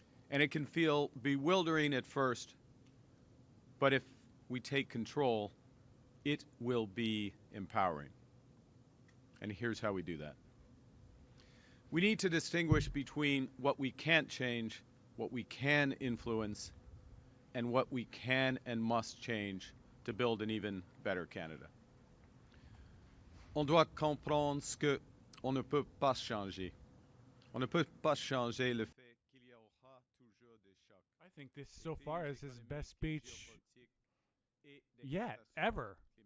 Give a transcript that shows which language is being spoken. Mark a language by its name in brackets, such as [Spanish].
[English] And it can feel bewildering at first, but if we take control, it will be empowering. And here's how we do that. We need to distinguish between what we can't change, what we can influence, and what we can and must change to build an even better Canada. [French] On doit comprendre ce qu'on ne peut pas changer. On ne peut pas changer le fait qu'il y aura toujours des chocs. [English] I think this so far is his best speech yet, ever.